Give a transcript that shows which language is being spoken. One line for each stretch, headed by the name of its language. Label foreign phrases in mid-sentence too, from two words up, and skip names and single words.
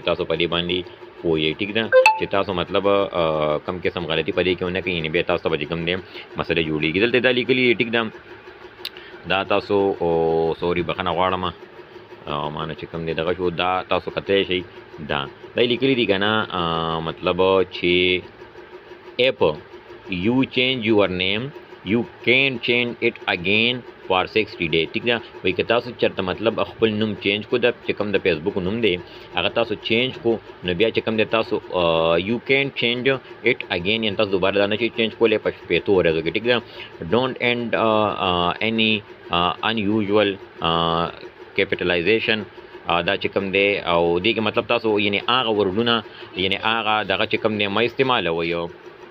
Pashto: تاسو په دې باندې پوهیږئ ټیک ده چې تاسو مطلب کم قسم غلطي په دې کې ونه کوئ یعنې بیا تاسو ته به چې کوم دی مسله جوړېږي دلته دا لیکلي ټیک ده دا تاسو سوري بخښنه غواړم ما نه چې کوم دی دغه شو دا تاسو کتلی شئ دا لیکلي دي که نه مطلب چې اپ
English: you change your name you can change it again for 60 days
Pashto: ټیک ده وایي که تاسو چېرته مطلب خپل نوم چینج کو د چې کوم د فیسبوک نوم دی هغه تاسو چینج کو نو بیا چې کوم دی تاسو
English: you can change it again
Pashto: یعنې تاسو دوباره دا نه شئ چینج کولی په شپېتو ورځو کې ټیک ده
English: don't and any unusual capitalization
Pashto: دا چې کوم دی او دې کې مطلب تاسو یعنې هغه ورډونه یعنې هغه دغه چې کوم دی مه استعمالوئ